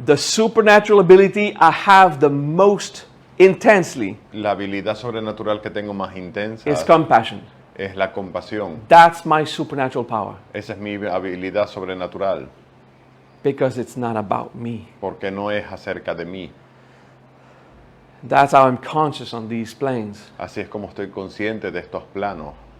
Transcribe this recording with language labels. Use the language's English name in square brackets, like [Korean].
[English] the supernatural ability I have the most intensely, [Spanish] la habilidad sobrenatural que tengo más intensa, [English] is compassion. [Spanish] es la compasión. [English] That's my supernatural power. [Spanish] Esa es mi habilidad sobrenatural, [English] Because it's not about me. [Spanish] porque no es acerca de mí. [English] That's how I'm conscious on these planes. [Spanish] Así es como estoy consciente de estos planos,